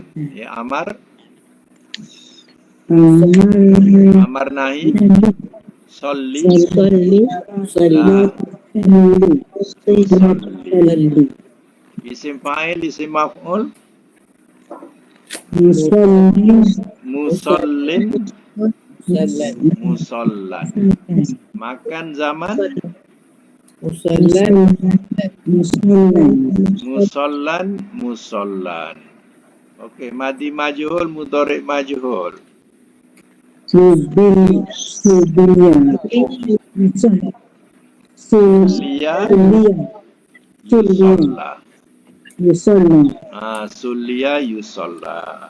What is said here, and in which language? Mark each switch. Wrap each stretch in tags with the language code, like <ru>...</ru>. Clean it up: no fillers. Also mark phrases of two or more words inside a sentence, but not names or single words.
<ms>Ya,</ms> <ar>أمر نهي صلِّ اسم فاعل اسم مفعول مصلين مصلًّى. مكان زمان مصلًّى. Okey, ماضٍ مجهول مضارع مجهول. صُلِّيَ يُصَلَّى.</ar>